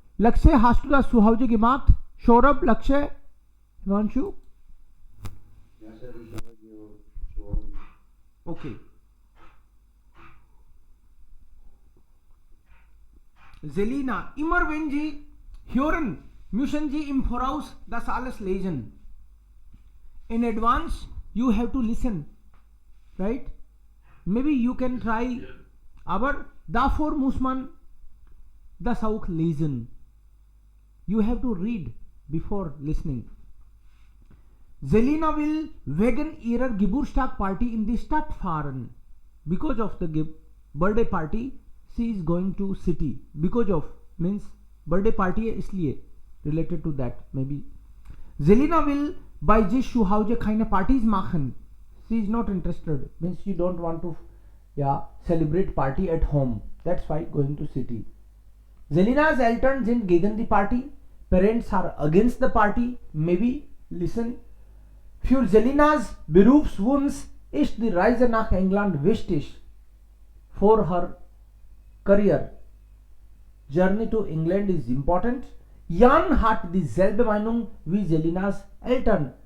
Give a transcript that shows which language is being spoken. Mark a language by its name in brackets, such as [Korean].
[German] Lakshay, hast du das zu Hause gemacht? Saurabh, Lakshay, Himanshu? Ja, sir, ich habe schon. Okay. Selina, immer wenn Sie hören, müssen Sie im Voraus das alles lesen. [English] In advance, you have to listen, right? Maybe you can try, [German] aber davor muss man das auch lesen. [English] You have to read before listening. [German] Selina will wegen ihrer Geburtstagparty in die Stadt fahren. [English] Because of the birthday party, she is going to city. Because of means birthday party [Hindi] है इसलिए [English] related to that maybe. [German] Selina will bei sich zu Hause keine Partys machen. [English] She is not interested. Means she don't want to celebrate party at home. That's why going to city. [German] Selina's Eltern sind gegen die Party. [English] Parents are against the party. Maybe listen. [German] Für Selinas Berufswunsch ist die Reise nach England wichtig. [English] For her career, journey to England is important. [German] Jan hat dieselbe Meinung wie Selinas Eltern.